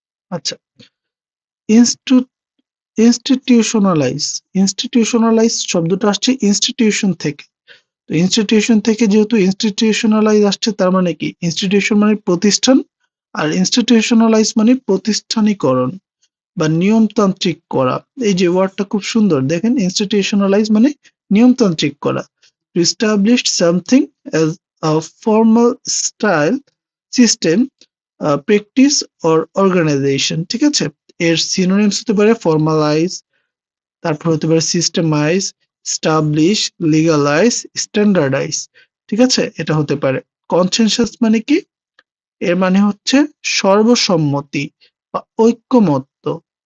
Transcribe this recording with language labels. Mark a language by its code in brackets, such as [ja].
[bn] আচ্ছা, institutionalise, institutionalise শব্দটা আসছে ইনস্টিটিউশন থেকে। তো ইনস্টিটিউশন থেকে যেহেতু ইনস্টিটিউশনালাইজ আসছে, তার মানে কি? ইনস্টিটিউশন মানে প্রতিষ্ঠান, আর ইনস্টিটিউশনালাইজ মানে প্রতিষ্ঠানীকরণ বা নিয়মতান্ত্রিক করা। এই যে ওয়ার্ডটা খুব সুন্দর, দেখেন, ইনস্টিটিউশনালাইজ মানে নিয়মতান্ত্রিক করা। [en] To establish something as a formal style, system, practice or organization। [bn] ঠিক আছে? এর সিনোনিমস হতে পারে ফর্মালাইজ, তারপর হতে পারে সিস্টেমাইজ, স্টাবলিশ, লিগালাইজ, স্ট্যান্ডার্ডাইজ। ঠিক আছে? এটা হতে পারে। কনসেনসাস মানে কি? এর মানে হচ্ছে সর্বসম্মতি বা ঐক্যমত্য।